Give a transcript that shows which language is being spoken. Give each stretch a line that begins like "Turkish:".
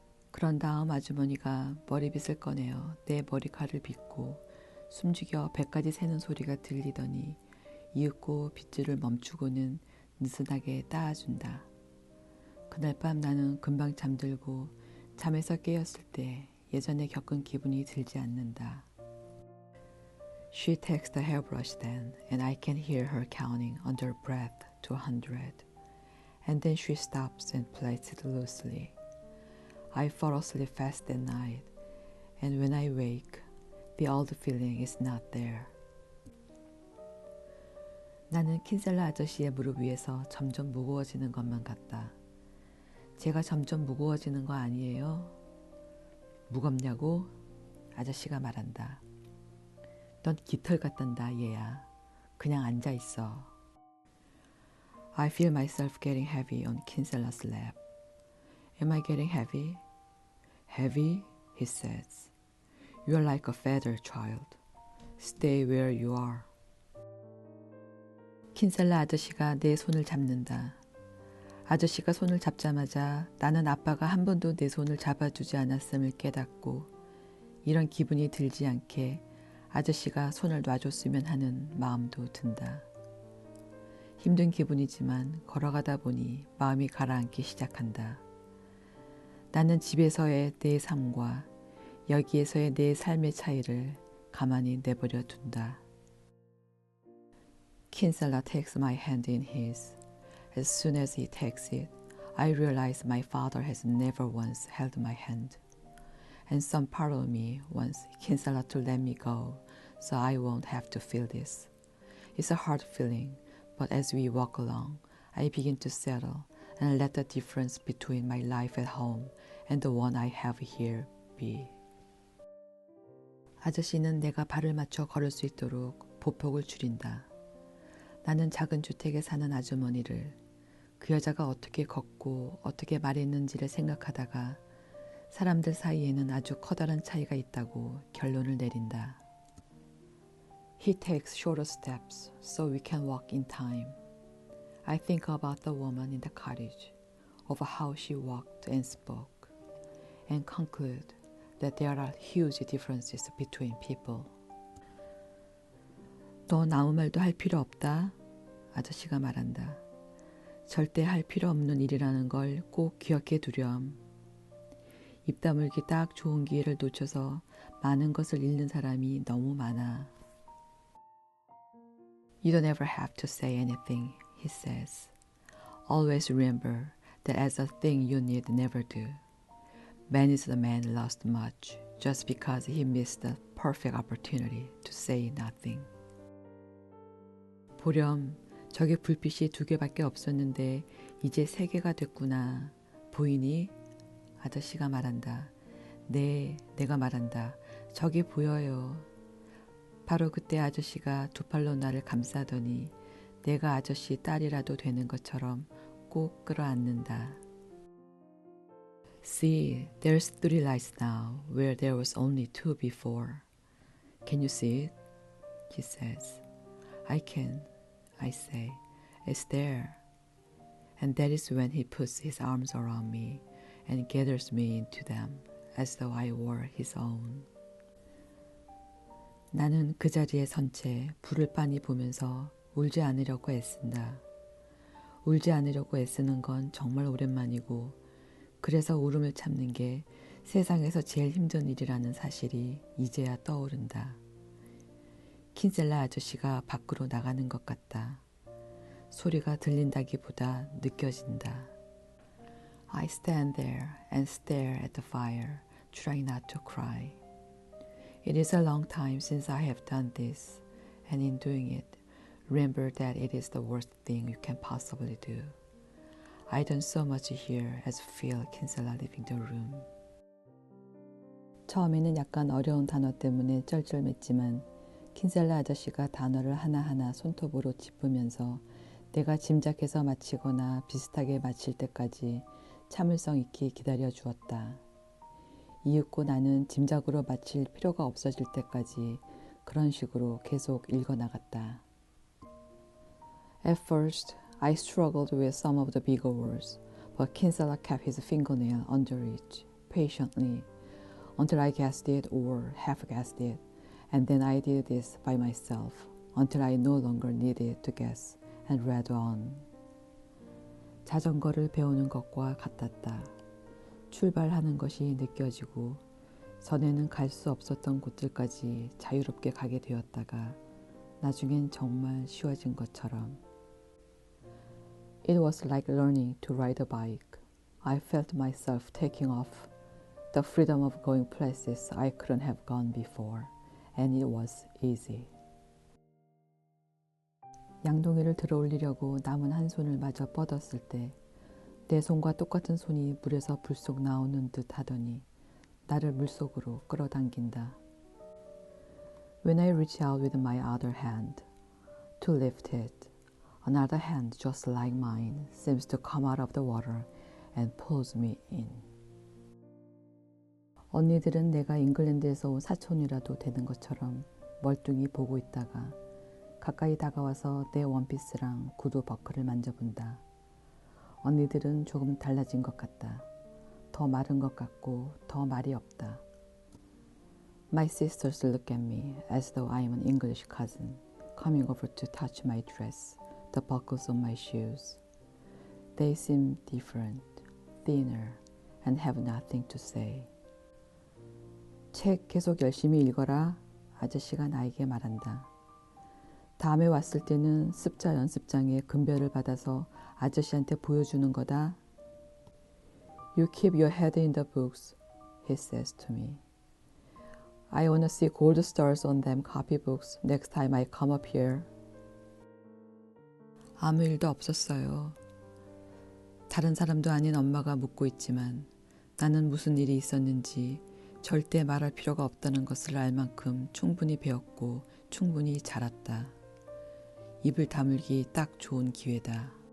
Korean: 그런 다음 아주머니가 머리빗을 꺼내어 내 머리카락을 빗고 숨죽여 100가지 세는 소리가 들리더니 이윽고 빗줄을 멈추고는 느슨하게 따아준다. 그날 밤 나는 금방 잠들고 잠에서 깨었을 때 예전에 겪은 기분이 들지 않는다.
English: She takes the hairbrush then, and I can hear her counting under her breath to 100. And then she stops and plays it loosely. I fall asleep fast that night, and when I wake, the old feeling is not there.
Korean: 나는 킨셀라 아저씨의 무릎 위에서 점점 무거워지는 것만 같다. 제가 점점 무거워지는 거 아니에요? 무겁냐고? 아저씨가 말한다. 넌 깃털 같단다, 얘야. 그냥 앉아있어.
English: I feel myself getting heavy on Kinsella's lap. Am I getting heavy? Heavy? He says. You are like a feather, child. Stay where you are.
Korean: 킨셀라 아저씨가 내 손을 잡는다. 아저씨가 손을 잡자마자 나는 아빠가 한 번도 내 손을 잡아주지 않았음을 깨닫고 이런 기분이 들지 않게 아저씨가 손을 놔줬으면 하는 마음도 든다. 힘든 기분이지만 걸어가다 보니 마음이 가라앉기 시작한다. 나는 집에서의 내 삶과 여기에서의 내 삶의 차이를 가만히 내버려 둔다.
English: Kinsella takes my hand in his. As soon as he takes it, I realize my father has never once held my hand. And some part of me wants Kinsella to let me go so I won't have to feel this. It's a hard feeling, but as we walk along, I begin to settle and let the difference between my life at home and the one I have here be.
Korean: 아저씨는 내가 발을 맞춰 걸을 수 있도록 보폭을 줄인다. 나는 작은 주택에 사는 아주머니를 그 여자가 어떻게 걷고 어떻게 말했는지를 생각하다가 사람들 사이에는 아주 커다란 차이가 있다고 결론을 내린다.
English: He takes shorter steps so we can walk in time. I think about the woman in the cottage, of how she walked and spoke, and conclude that there are huge differences between people.
Korean: 넌 아무 말도 할 필요 없다. 아저씨가 말한다. 절대 할 필요 없는 일이라는 걸 꼭 기억해 두렴. 입 다물기 딱 좋은 기회를 놓쳐서 많은 것을 잃는 사람이 너무 많아.
English: You don't ever have to say anything, he says. Always remember that as a thing you need never do. Man is the man lost much just because he missed the perfect opportunity to say nothing.
Korean: 보렴, 저기 불빛이 2개밖에 없었는데 이제 3개가 됐구나. 보이니? 아저씨가 말한다. 네, 내가 말한다. 저기 보여요. 바로 그때 아저씨가 2 팔로 나를 감싸더니 내가 아저씨 딸이라도 되는 것처럼 꼭 끌어안는다.
English: See, there's 3 lights now where there was only 2 before. Can you see it? He says. I can, I say. It's there. And that is when he puts his arms around me and gathers me into them as though I were his own.
Korean: 나는 그 자리에 선 채 불을 빤히 보면서 울지 않으려고 애쓴다. 울지 않으려고 애쓰는 건 정말 오랜만이고 그래서 울음을 참는 게 세상에서 제일 힘든 일이라는 사실이 이제야 떠오른다. 킨셀라 아저씨가 밖으로 나가는 것 같다. 소리가 들린다기보다 느껴진다.
English: I stand there and stare at the fire, trying not to cry. It is a long time since I have done this, and in doing it, remember that it is the worst thing you can possibly do. I don't so much hear as feel Kinsella leaving the room.
Korean: 처음에는 약간 어려운 단어 때문에 쩔쩔맸지만 킨셀라 아저씨가 단어를 하나하나 손톱으로 짚으면서 내가 짐작해서 마치거나 비슷하게 마칠 때까지 참을성 있게 기다려 주었다. 이윽고 나는 짐작으로 마칠 필요가 없어질 때까지 그런 식으로 계속 읽어나갔다.
English: At first, I struggled with some of the bigger words, but Kinsella kept his fingernail under each, patiently, until I guessed it or half guessed it, and then I did this by myself, until I no longer needed to guess, and read on.
Korean: 자전거를 배우는 것과 같았다. 출발하는 것이 느껴지고 전에는 갈 수 없었던 곳들까지 자유롭게 가게 되었다가 나중엔 정말 쉬워진 것처럼.
English: It was like learning to ride a bike. I felt myself taking off, the freedom of going places I couldn't have gone before, and it was easy.
Korean: 양동이를 들어 올리려고 남은 한 손을 마저 뻗었을 때 내 손과 똑같은 손이 물에서 불쑥 나오는 듯 하더니 나를 물속으로 끌어당긴다.
English: When I reach out with my other hand to lift it, another hand just like mine seems to come out of the water and pulls me in.
Korean: 언니들은 내가 잉글랜드에서 온 사촌이라도 되는 것처럼 멀뚱히 보고 있다가 가까이 다가와서 내 원피스랑 구두 버클을 만져본다. 언니들은 조금 달라진 것 같다. 더 마른 것 같고 더 말이 없다.
English: My sisters look at me as though I am an English cousin, coming over to touch my dress, the buckles on my shoes. They seem different, thinner, and have nothing to say.
Korean: 책 계속 열심히 읽어라. 아저씨가 나에게 말한다. 다음에 왔을 때는 습자 연습장에 금별을 받아서 아저씨한테 보여주는 거다.
English: You keep your head in the books, he says to me. I wanna see gold stars on them copybooks next time I come up here.
Korean: 아무 일도 없었어요. 다른 사람도 아닌 엄마가 묻고 있지만 나는 무슨 일이 있었는지 절대 말할 필요가 없다는 것을 알 만큼 충분히 배웠고 충분히 자랐다. 입을 다물기 딱 좋은 기회다.